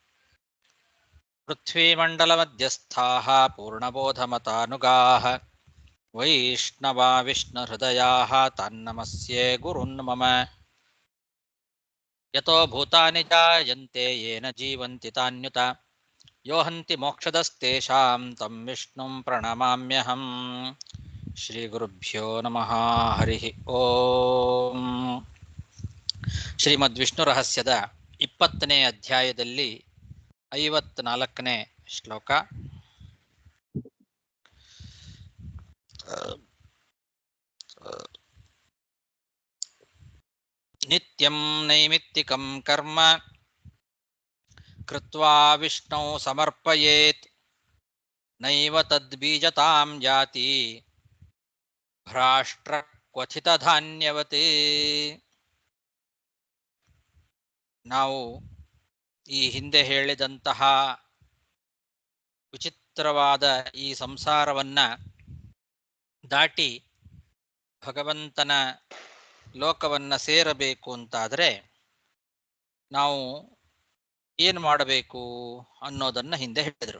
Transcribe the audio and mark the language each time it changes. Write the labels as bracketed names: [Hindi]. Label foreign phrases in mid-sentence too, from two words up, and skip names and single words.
[Sanskrit] पृथ्वीमण्डलमध्यस्थाः पूर्णबोधमतानुगाः वैष्णवा विष्णुहृदयाः तान्नमस्ये गुरुन् मम यतो भूतानि जायन्ते येन जीवन्ति तान्युत यो हन्ति मोक्षदस्तेषां तं विष्णुं प्रणमाम्यहम् श्रीगुरुभ्यो नमः हरिः ಓಂ [Kannada] ಶ್ರೀಮದ್ ರಹಸ್ಯದ 20ನೇ ಅಧ್ಯಾಯದಲ್ಲಿ 54ನೇ ಶ್ಲೋಕ. [Sanskrit] ನಿತ್ಯಂ ನೈಮಿತ್ತಿಕಂ ಕರ್ಮ ಕೃತ್ವಾ ವಿಷ್ಣು ಸಮರ್ಪಯೇತ್ ನೈವ ತದ್ಬೀಜತಾಂ ಜಾತಿ ಭ್ರಾಷ್ಟ್ರ ಕ್ವಥಿತ ಧಾನ್ಯವತೆ. [Kannada] ನಾವು ಈ ಹಿಂದೆ ಹೇಳಿದಂತಹ ವಿಚಿತ್ರವಾದ ಈ ಸಂಸಾರವನ್ನ ದಾಟಿ ಭಗವಂತನ ಲೋಕವನ್ನ ಸೇರಬೇಕು ಅಂತಾದರೆ ನಾವು ಏನು ಮಾಡಬೇಕು ಅನ್ನೋದನ್ನ ಹಿಂದೆ ಹೇಳಿದರು.